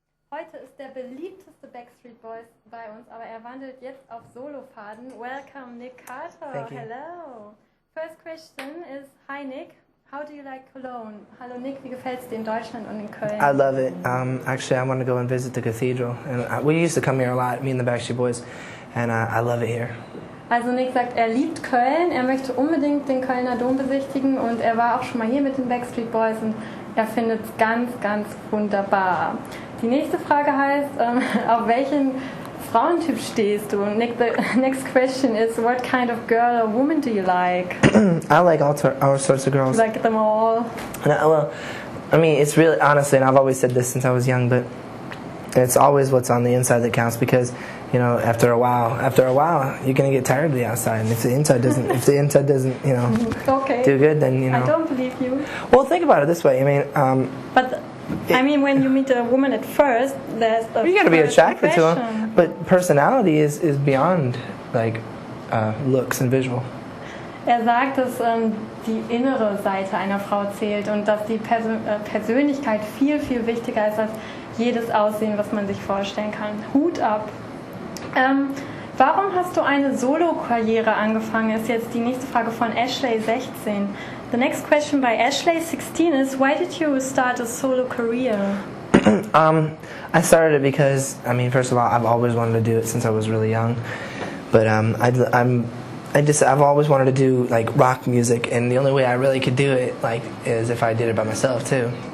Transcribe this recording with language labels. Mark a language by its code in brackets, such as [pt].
[de] Heute ist der beliebteste Backstreet Boys bei uns, aber er wandelt jetzt auf Solofaden. [en] Welcome, Nick Carter. Thank you. Hello. First question is, hi Nick, how do you like Cologne? [de] Hallo Nick, wie gefällt's dir in Deutschland und in Köln? [en] I love it. Actually, I want to go and visit the cathedral. And we used to come here a lot, me and the Backstreet Boys, and I love it here. [de] Also Nick sagt, er liebt Köln, er möchte unbedingt den Kölner Dom besichtigen und er war auch schon mal hier mit den Backstreet Boys und er findet es ganz, ganz wunderbar. Die nächste Frage heißt, auf welchen Frauentyp stehst du? [en] Nick, the next question is, what kind of girl or woman do you like? I like all sorts of girls. Like them all? Well, I mean, it's really, honestly, and I've always said this since I was young, but it's always what's on the inside that counts because, you know, after a while, you're gonna get tired of the outside, and if the inside doesn't, you know, okay. do good, then you know. I don't believe you. Well, think about it this way. I mean, I mean, when you meet a woman at first, there's a you got to be first attracted to impression. them, but personality is beyond like looks and visual. [de] Er sagt, dass die innere Seite einer Frau zählt und dass die Persönlichkeit viel, viel wichtiger ist als jedes Aussehen, was man sich vorstellen kann. Hut ab! Warum hast du eine Solo-Karriere angefangen? Ist jetzt die nächste Frage von Ashley 16. [en] The next question by Ashley 16 is, why did you start a solo career? I started it because, I mean, first of all, I've always wanted to do it since I was really young. But I've always wanted to do like rock music, and the only way I really could do it like is if I did it by myself too.